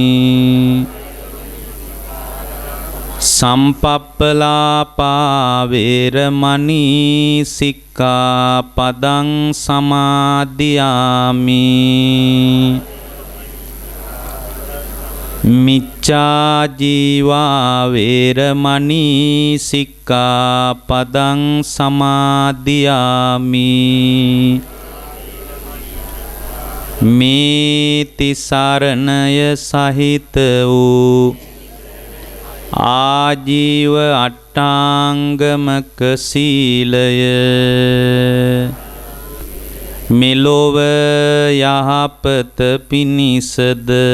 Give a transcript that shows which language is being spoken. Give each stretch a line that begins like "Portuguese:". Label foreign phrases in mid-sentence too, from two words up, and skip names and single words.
Pali: සම්පප්පලාපා වේරමණී සික්ඛාපදං සමාදියාමි මිච්ඡා ජීවා වේරමණී සික්ඛාපදං සමාදියාමි
Sinhala: මේ තිසරණය සහිත වූ ආජීව අට්ඨාංගමක සීලය මෙලොව යහපත පිණිසද